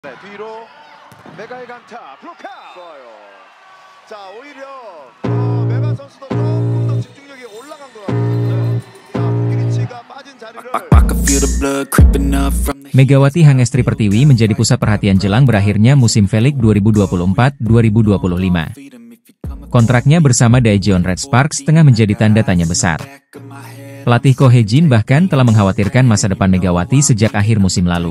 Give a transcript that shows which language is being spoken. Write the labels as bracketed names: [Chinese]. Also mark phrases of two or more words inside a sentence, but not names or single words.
[Korean] 네, 뒤로 메가의 강타 블로카 좋아요. 자, 오히려 메가 선수도 조금 더 집중력이 올라간 것 같거든요. 자, 피니치가 빠진 자리를 [Indonesian] Megawati Hangestri Pertiwi menjadi pusat perhatian jelang berakhirnya musim V-League 2024-2025. Kontraknya bersama Daejeon Red Sparks tengah menjadi tanda tanya besar. Pelatih Ko Hye-jin bahkan telah mengkhawatirkan masa depan Megawati sejak akhir musim lalu.